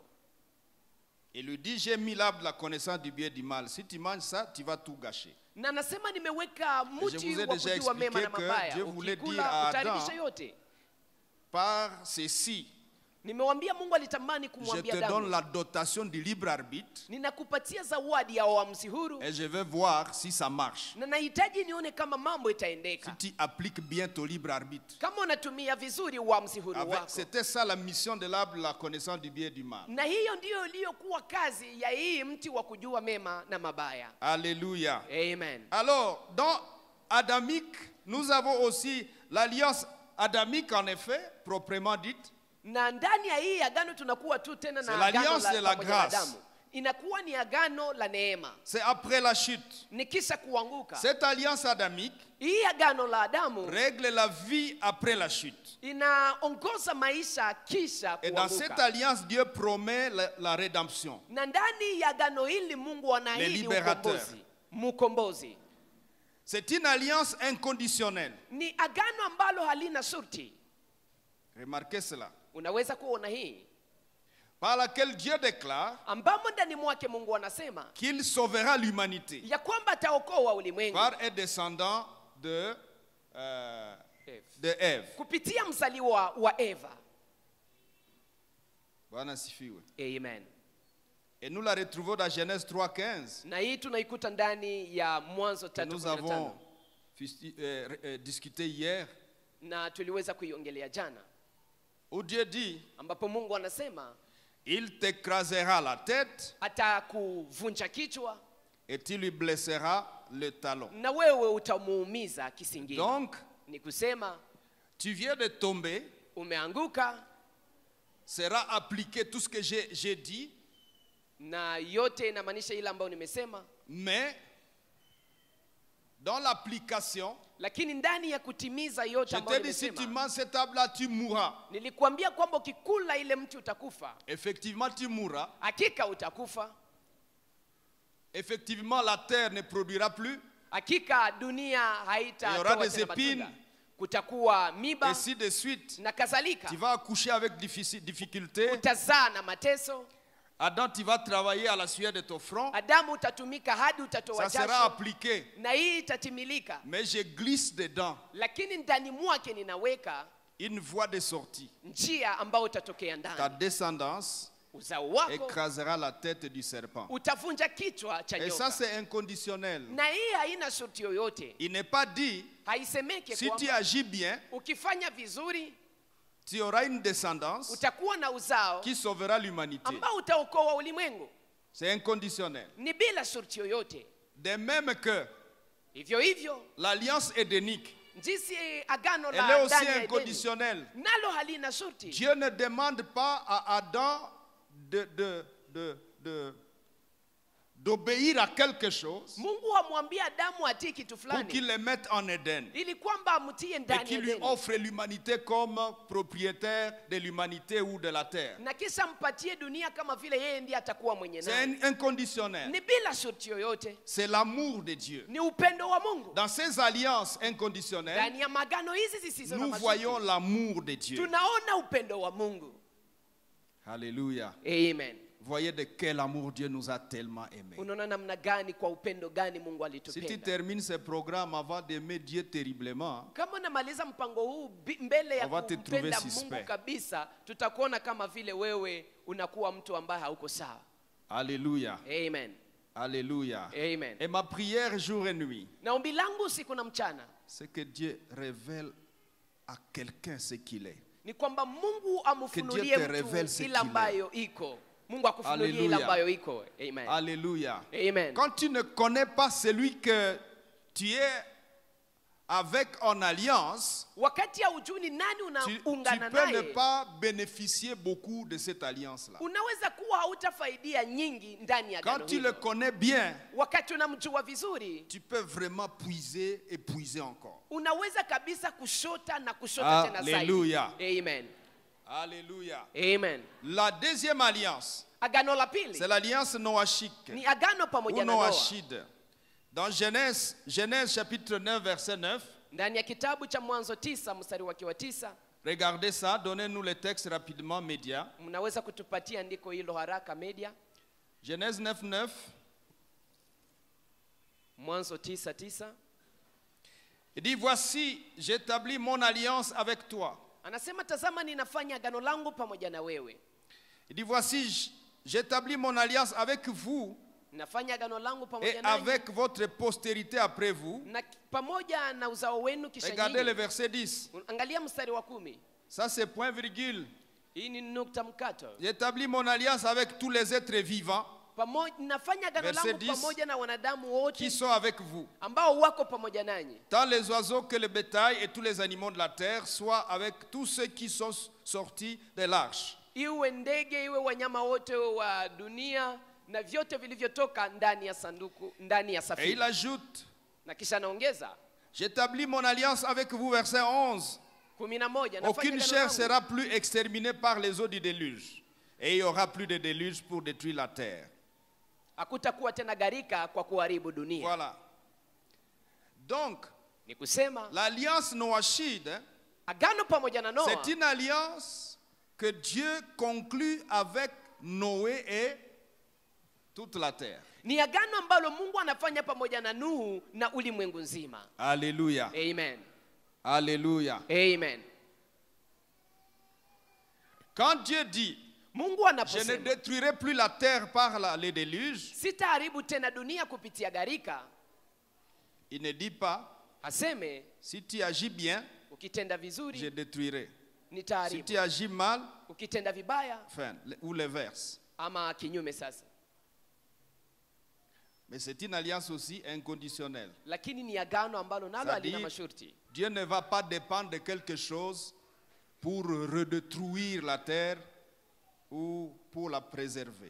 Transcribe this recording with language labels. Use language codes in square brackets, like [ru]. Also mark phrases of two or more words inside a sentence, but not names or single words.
[fr] Il lui dit, j'ai mis l'arbre de la connaissance du bien et du mal. Si tu manges ça, tu vas tout gâcher. [sw] Na anasema nimeweka [fr] Je [sw] mti [fr] vous ai [sw] wa [fr] déjà [sw] kujua mema na [fr] expliqué que [sw] mabaya. [fr] Dieu voulait dire [sw] Ukikula [fr] à [sw] utaharibisha [fr] Adam, [sw] yote. [fr] Par ceci, [sw] Nimewambia Mungu alitamani [fr] je [sw] kumwambia [fr] te donne [sw] Adamu, [fr] la dotation du libre arbitre [sw] ninakupatia zawadi ya uamuzi huru [fr] et je vais voir si ça marche. [sw] na nahitaji nione kama mambo itaendeka. [fr] Si tu appliques bien ton libre arbitre. [sw] Kama unatumia vizuri uamuzi huru wako. [fr] C'était ça la mission de l'arbre, la connaissance du bien et du mal. [sw] Na hiyo ndiyo iliyokuwa kazi ya hii mti wa kujua mema na mabaya. [fr] Alléluia. Amen. Alors, dans Adamique, nous avons aussi l'alliance adamique, en effet, proprement dite. [sw] Na ndani ya hii agano tunakuwa tu tena [fr] C'est [sw] na agano [fr] l'alliance de la [sw] pamoja na [fr] grâce. [sw] Adamu. Inakuwa ni agano la neema. [fr] C'est après la chute. [sw] Ni kisha kuanguka. [fr] Cette alliance adamique [sw] Hii agano la Adamu [fr] règle la vie après la chute. [sw] inaongoza maisha kisha [fr] Et dans cette [sw] kuanguka. [fr] alliance, Dieu promet la rédemption. [sw] Na ndani ya agano hili Mungu anaahidi [fr] libérateur. [sw] ukombozi. Mkombozi. [fr] C'est une alliance inconditionnelle. [sw] Ni agano ambalo halina shurti. [fr] Remarquez cela. [sw] Unaweza kuona hii. [fr] Par laquelle Dieu déclare [sw] Ambamo ndani mwake Mungu anasema [fr] qu'il sauvera l'humanité [sw] ya kwamba ataokoa ulimwengu [fr] par un descendant de Ève. [sw] kupitia mzaliwa wa Eva. Bwana sifiwe. Amen. [fr] Et nous la retrouvons dans Genèse 3:15. [sw] Na hii tunaikuta ndani ya Mwanzo [fr] Que nous avons 3:15 discuté hier. [sw] na tuliweza kuiongelea jana, [fr] Où Dieu dit, [sw] ambapo Mungu anasema [fr] il t'écrasera la tête [sw] atakuvunja kichwa [fr] et tu lui blesseras le talon. [sw] na wewe utamuumiza kisingini. [fr] Donc, [sw] Ni kusema [fr] tu viens de tomber, [sw] umeanguka [fr] sera appliqué tout ce que j'ai dit, [sw] na yote inamaanisha ile ambayo nimesema, [fr] mais dans l'application, [sw] lakini ndani ya kutimiza yote [fr] je [sw] ambayo [fr] te dis, si tu [sw] nimesema, [fr] manges cette table-là, tu mourras. [sw] nilikwambia kwamba ukikula ile mti utakufa. [fr] Effectivement, tu mourras. [sw] Hakika utakufa. [fr] Effectivement, la terre ne produira plus. [sw] Hakika dunia [fr] Il y aura [sw] haitatoa [fr] des [sw] tena [fr] épines. [sw] matunda. Kutakuwa miba [fr] Ainsi de suite. [sw] na kadhalika. [fr] Tu vas accoucher avec difficulté. [sw] Utazaa na mateso. [fr] Adam, tu vas travailler à la sueur de ton front. [sw] Adamu utatumika hadi utatoa [fr] Ça sera [sw] jasho, [fr] appliqué. [sw] na hii itatimilika. [fr] Mais je glisse dedans [sw] Lakini ndani mwake ninaweka [fr] une voie de sortie. [sw] njia ambayo utatokea [fr] Ta [sw] ndani. [fr] descendance [sw] Uzao wako [fr] écrasera la tête du serpent. [sw] utavunja kichwa cha [fr] Et ça, [sw] nyoka. [fr] c'est inconditionnel. [sw] Na hii haina shurti yoyote. [fr] Il n'est pas dit, [sw] Haisemeke [fr] si tu [sw] kwamba [fr] agis bien, [sw] ukifanya vizuri [fr] tu auras une descendance [sw] utakuwa na uzao [fr] qui sauvera l'humanité. [sw] ambao utaokoa ulimwengu. [fr] C'est inconditionnel. [sw] Ni bila shurti yoyote. [fr] De même que [sw] Hivyo hivyo [fr] l'alliance édénique, [sw] jinsi agano [fr] elle est [sw] la [fr] aussi [sw] ndani ya Edeni [fr] inconditionnelle. [sw] nalo halina shurti. [fr] Dieu ne demande pas à Adam d'obéir à quelque chose [sw] Mungu amwambia Adamu atii kitu [fr] pour [sw] fulani [fr] qu'il le mette en Éden. [sw] ili kwamba amtie [fr] Et [sw] ndani [fr] qui [sw] ya [fr] lui [sw] Edeni. [fr] offre l'humanité comme propriétaire de l'humanité ou de la terre. [sw] Na kisha mpatie dunia kama vile yeye ndiye atakuwa mwenye [fr] C'est [sw] nayo. [fr] inconditionnel. [sw] Ni bila shurti yoyote. [fr] C'est l'amour de Dieu. [sw] Ni upendo wa Mungu. [fr] Dans ces alliances inconditionnelles, [sw] Ndani ya magano hizi zisizo na [fr] nous [sw] masharti, [fr] voyons l'amour de Dieu. [sw] tunaona upendo wa Mungu. [fr] Alléluia. Amen. Voyez de quel amour Dieu nous a tellement aimés. [sw] Unaona namna gani kwa upendo gani Mungu [fr] Si tu [sw] alitupenda. [fr] termines ce programme avant d'aimer Dieu terriblement, [sw] Kama unamaliza mpango huu mbele ya [fr] On va te [sw] kumpenda [fr] trouver suspect. [sw] Mungu kabisa, tutakuona kama vile wewe unakuwa mtu ambaye hauko sawa. [fr] Alléluia. Amen. Alléluia. Amen. Et ma prière jour et nuit, [sw] Na ombi langu usiku na mchana [fr] c'est que Dieu révèle à quelqu'un ce qu'il est. [sw] ni kwamba Mungu [fr] Que [sw] amfunulie [fr] Dieu te révèle [sw] mtu [fr] ce [sw] ile [fr] qu'il [sw] ambayo iko. Mungu akufunulie ile [fr] Alléluia. [sw] ambayo iko. [fr] Amen. Alléluia. Amen. Quand tu ne connais pas celui que tu es avec en alliance, [sw] Wakati haujui ni nani [fr] tu [sw] unaungana [fr] peux ne [sw] naye, [fr] pas bénéficier beaucoup de cette alliance-là. [sw] unaweza kuwa hautafaidia nyingi ndani ya [fr] Quand [sw] agano [fr] tu [sw] hilo. [fr] le connais bien, [sw] Wakati unamjua vizuri, [fr] tu peux vraiment puiser et puiser encore. [sw] unaweza kabisa kushota na kushota tena zaidi. [fr] Alléluia. Amen. Alléluia. Amen. La deuxième alliance, [sw] Agano la pili [fr] c'est l'alliance noachique [sw] ni agano [fr] ou [sw] pamoja na Noa. [fr] noachide. Dans Genèse chapitre 9, verset 9, [sw] Ndani ya kitabu cha Mwanzo 9 mstari wake wa 9, [fr] regardez ça, donnez-nous le texte rapidement, média. [sw] mnaweza kutupatia andiko hilo haraka media. [fr] Genèse 9, 9. [sw] Mwanzo 9:9 [fr] Il dit, voici, j'établis mon alliance avec toi. [sw] anasema, tazama ninafanya agano langu pamoja na wewe. [fr] Il dit, voici, j'établis mon alliance avec vous [sw] Nafanya agano langu [fr] et [sw] pamoja nanyi [fr] avec votre postérité après vous. [sw] na pamoja na uzao wenu kisha [fr] Regardez le [sw] nyinyi. [fr] verset 10. [sw] Angalia mstari wa 10. [fr] Ça, c'est point virgule. [sw] Hii ni nukta mkato. [fr] J'établis mon alliance avec tous les êtres vivants [sw] Pamoja nafanya agano [fr] Verset [sw] langu [fr] 10, [sw] pamoja na wanadamu [fr] qui [sw] wote [fr] sont avec vous. [sw] ambao wako pamoja nanyi. [fr] Tant les oiseaux que le bétail et tous les animaux de la terre soient avec tous ceux qui sont sortis de l'arche. [sw] Iwe ndege, iwe wanyama wote wa dunia na vyote vilivyotoka ndani ya sanduku, ndani ya [fr] Et il [sw] safina. [fr] ajoute, [sw] Na kisha anaongeza [fr] j'établis mon alliance avec vous, verset 11. [sw] 11, [fr] Aucune [sw] nafanya [fr] chair [sw] agano langu. [fr] sera plus exterminée par les eaux du déluge. Et il n'y aura plus de déluge pour détruire la terre. [sw] Hakutakuwa tena gharika kwa kuharibu dunia. [fr] Voilà. Donc, [sw] Ni kusema [fr] l'alliance noachide, [sw] agano pamoja na Noa [fr] c'est une alliance que Dieu conclut avec Noé et toute la terre. [sw] ni agano ambalo Mungu anafanya pamoja na Nuhu na ulimwengu nzima. [fr] Alléluia. Amen. Alléluia. Amen. Quand Dieu dit, [sw] Mungu [fr] je ne [sw] anaposema [fr] détruirai plus la terre par le déluge, [sw] sitaharibu tena dunia kupitia gharika, [fr] il ne dit pas, [sw] aseme [fr] si tu agis bien, [sw] ukitenda [fr] je [sw] vizuri [fr] détruirai. Si [sw] nitaharibu, [fr] tu agis mal, [sw] ukitenda vibaya [fr] enfin, ou l'inverse. [sw] ama kinyume. Sasa [fr] Mais c'est une alliance aussi inconditionnelle. [sw] lakini ni agano ambalo nalo [fr] C'est-à-dire, [sw] halina masharti. [fr] Dieu ne va pas dépendre de quelque chose pour redétruire la terre ou pour la préserver.